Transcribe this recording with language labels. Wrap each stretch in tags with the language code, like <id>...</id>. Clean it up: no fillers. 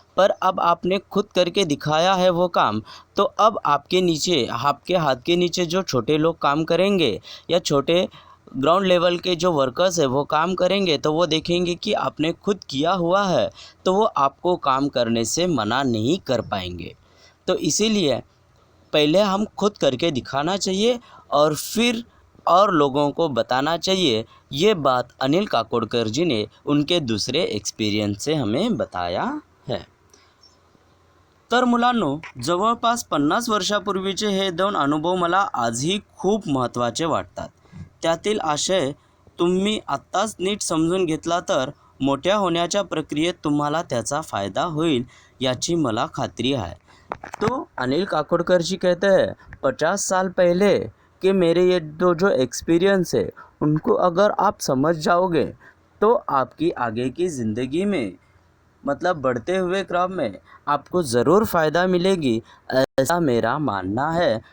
<hi>पर अब आपने खुद करके दिखाया है वो काम, तो अब आपके नीचे आपके हाथ के नीचे जो छोटे लोग काम करेंगे या छोटे ग्राउंड लेवल के जो वर्कर्स है वो काम करेंगे तो वो देखेंगे कि आपने खुद किया हुआ है, तो वो आपको काम करने से मना नहीं कर पाएंगे। तो इसीलिए पहले हम खुद करके दिखाना चाहिए और फिर और लोगों को बताना चाहिए। ये बात अनिल काकोडकर जी ने उनके दूसरे एक्सपिरियन्स से हमें बताया है।</hi> <mr>तर मुलांनो, जवळपास 50 वर्षापूर्वीचे हे 2 अनुभव मला आजही खूप महत्त्वाचे वाटतात. त्यातील आशय तुम्ही आत्ताच नीट समजून घेतला तर मोठ्या होण्याच्या प्रक्रियेत तुम्हाला त्याचा फायदा होईल याची मला खात्री है।</mr> <hi>तो अनिल काकोडकर जी कहते हैं 50 साल पहले कि मेरे ये जो एक्सपीरियंस है उनको अगर आप समझ जाओगे तो आपकी आगे की ज़िंदगी में, मतलब बढ़ते हुए क्रम में आपको ज़रूर फ़ायदा मिलेगी, ऐसा मेरा मानना है।</hi>